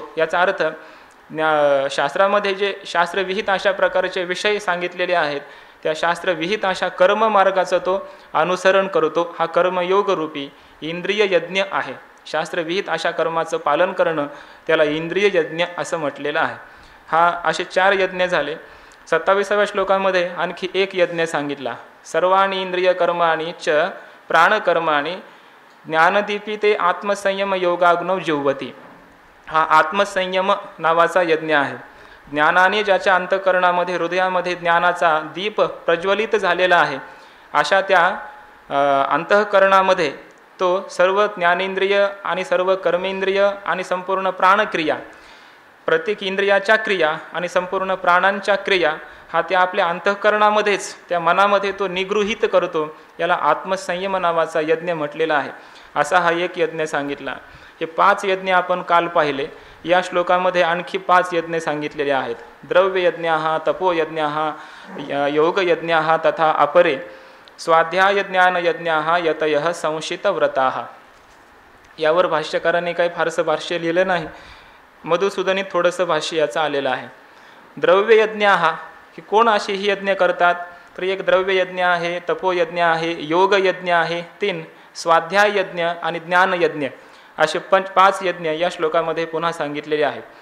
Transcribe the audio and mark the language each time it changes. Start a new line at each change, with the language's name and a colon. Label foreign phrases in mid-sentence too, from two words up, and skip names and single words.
Marathi: याचा अर्थ शास्त्रामध्ये जे शास्त्रविहित अशा प्रकारचे विषय सांगितलेले आहेत त्या शास्त्रविहित अशा कर्ममार्गाचं तो अनुसरण करतो. हा कर्मयोगरूपी इंद्रिय यज्ञ आहे. शास्त्रविहित अशा कर्माचं पालन करणं त्याला इंद्रिय यज्ञ असं म्हटलेलं आहे. हा असे 4 यज्ञ झाले. 27व्या श्लोकामध्ये आणखी एक यज्ञ सांगितला.
Sanskrit: सर्वाणी इंद्रिय कर्माणी च प्राणकर्माणी ज्ञानदीपिते आत्मसंयम योगाग्नौ जुह्वति.
Marathi: हा आत्मसंयम नावाचा यज्ञ आहे. ज्ञानाने ज्याच्या अंतःकरणामध्ये हृदयामध्ये ज्ञानाचा दीप प्रज्वलित झालेला आहे अशा त्या अंतःकरणामध्ये तो सर्व ज्ञानेंद्रिय आणि सर्व कर्मेंद्रिय आणि संपूर्ण प्राणक्रिया, प्रत्येक इंद्रियाच्या क्रिया आणि संपूर्ण प्राणांच्या क्रिया हा त्या आपल्या अंतःकरणामध्येच त्या मनामध्ये तो निगृहीत करतो. याला आत्मसंयम नावाचा यज्ञ म्हटलेला आहे. असा हा एक यज्ञ सांगितला. हे 5 यज्ञ आपण काल पाहिले. या श्लोकामध्ये आणखी 5 यज्ञ सांगितलेले आहेत.
Sanskrit: द्रव्ययज्ञः, तपोयज्ञः, योगयज्ञः तथा अपरे स्वाध्यायज्ञानयज्ञः यतयः संशितव्रताः.
Marathi: यावर भाष्यकारांनी काही फारसं भाष्य लिहिलं नाही. मधुसूदनीत थोडंसं भाष्य याचं आलेलं आहे. द्रव्ययज्ञः की कोण अशी ही यज्ञ करतात तर एक द्रव्ययज्ञ आहे, तपोयज्ञ आहे, योगयज्ञ आहे 3, स्वाध्याय यज्ञ आणि ज्ञानयज्ञ असे 5 यज्ञ या श्लोकामध्ये पुन्हा सांगितलेले आहेत.